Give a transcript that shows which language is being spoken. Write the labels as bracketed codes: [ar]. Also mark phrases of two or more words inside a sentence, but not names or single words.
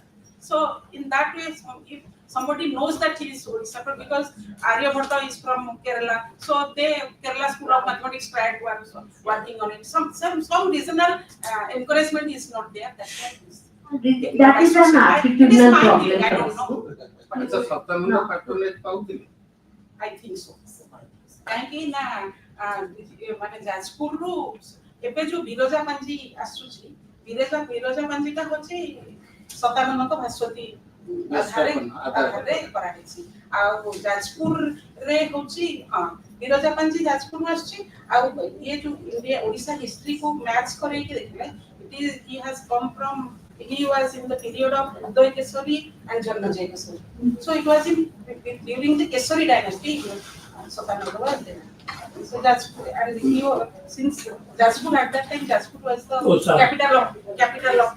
[en] So in that way, if somebody knows that he is Odisha, but because Aryabhatta is from Kerala, so Kerala School of Mathematics tried working on it. Some regional encouragement is not there. That's why it is. That is an It is attitudinal my problem. feeling, I don't for us. know. But It's a Satananda patronage ପାଉଥିଲେ. I think so. [or] କାହିଁକି ନା ମାନେ ଯାଜପୁରରୁ ଏବେ ଯୋଉ ବିରଜା ପାଞ୍ଜି ଆସୁଛି ବିରଜା ପାଞ୍ଜିଟା ହଉଛି ସତାନନ୍ଦଙ୍କ ଭାସ୍ୱତୀ ଆଧାରରେ କରାଯାଇଛି ଆଉ ଯାଜପୁରରେ ହଉଛି ହଁ ବିରଜା ପାଞ୍ଜି ଯାଜପୁରରୁ ଆସୁଛି ଆଉ ଇଏ ଯୋଉ ଓଡ଼ିଶା ହିଷ୍ଟ୍ରିକୁ ମ୍ୟାଚ୍ କରେଇକି ଦେଖିଲେ [en] he has come from, he was in the period of Uday Kesari and Janmajay Kesari. So it was during the Kesari dynasty, Satananda was there. So Jajpur, and since Jajpur at that time, Jajpur was the capital of.